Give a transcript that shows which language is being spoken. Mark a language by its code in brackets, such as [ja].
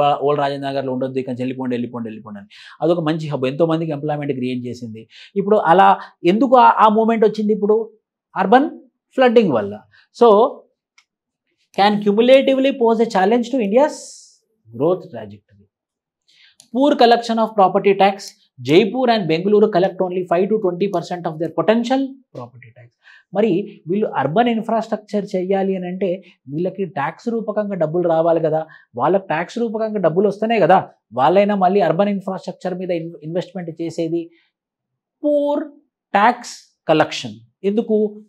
[te] Old Rajendra నగర్లో ఉండొద్దు, ఇక్కడ వెళ్ళిపోండి అని. అదొక మంచి హబ్, ఎంతోమందికి ఎంప్లాయ్మెంట్ క్రియేట్ చేసింది. ఇప్పుడు అలా ఎందుకు ఆ మూమెంట్ వచ్చింది? ఇప్పుడు అర్బన్ ఫ్లడ్డింగ్ వల్ల. [en] So can cumulatively pose a challenge to India's growth trajectory. Poor collection of property tax. Jaipur and Bengaluru collect only 5 to 20% of their potential property tax. [te] మరి వీళ్ళు అర్బన్ ఇన్ఫ్రాస్ట్రక్చర్ చేయాలి అని అంటే వీళ్ళకి tax రూపకంగా డబ్బులు రావాలి కదా. వాళ్ళకి ట్యాక్స్ రూపకంగా డబ్బులు వస్తేనే కదా వాళ్ళైనా మళ్ళీ అర్బన్ ఇన్ఫ్రాస్ట్రక్చర్ మీద ఇన్వెస్ట్మెంట్ చేసేది. Poor tax collection. ఎందుకు?